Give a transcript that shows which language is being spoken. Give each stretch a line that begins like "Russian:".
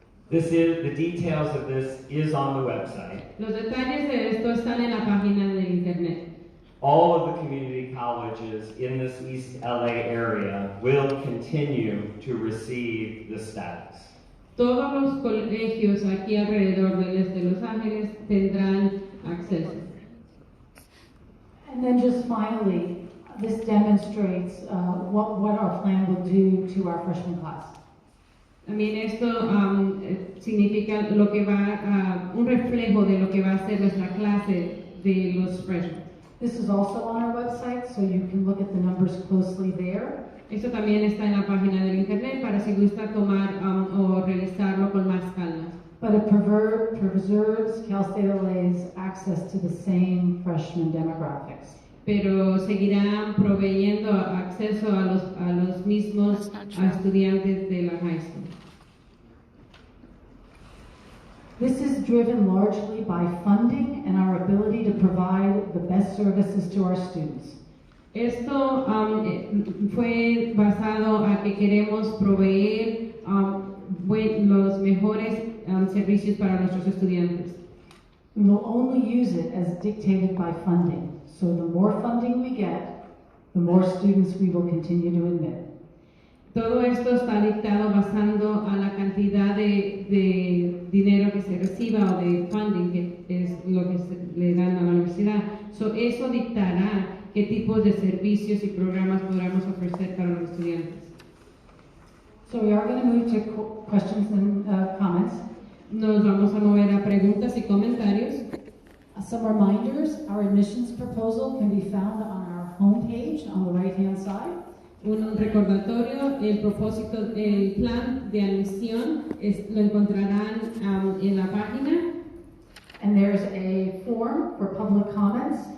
English: The details of this is on the website.
Spanish: Los detalles de esto están en la página del internet.
English: All of the community colleges in this East LA area will continue to receive the status.
Spanish: Todos los colegios aquí alrededor del este de Los Ángeles tendrán acceso.
English: And then just finally, this demonstrates what our plan will do to our freshman class.
Spanish: También esto significa lo que un reflejo de lo que va a ser nuestra clase de los freshmen.
English: This is also on our website, so you can look at the numbers closely there.
Spanish: Esto también está en la página del internet para si gusta tomar o revisarlo con más calma.
English: But it preserves Cal State LA's access to the same freshman demographics.
Spanish: Pero seguirán proveyendo acceso a los mismos estudiantes de la high school.
English: This is driven largely by funding and our ability to provide the best services to our students.
Spanish: Esto fue basado a que queremos proveer los mejores servicios para nuestros estudiantes.
English: We will only use it as dictated by funding. So the more funding we get, the more students we will continue to admit.
Spanish: Todo esto está dictado basando a la cantidad de dinero que se reciba o de funding que es lo que le dan a la universidad. Eso dictará qué tipos de servicios y programas podamos ofrecer para los estudiantes.
English: So we are going to move to questions and comments.
Spanish: Nos vamos a mover a preguntas y comentarios.
English: Some reminders, our admissions proposal can be found on our homepage on the right-hand side.
Spanish: Un recordatorio, el plan de admisión lo encontrarán en la página.
English: And there's a form for public comments.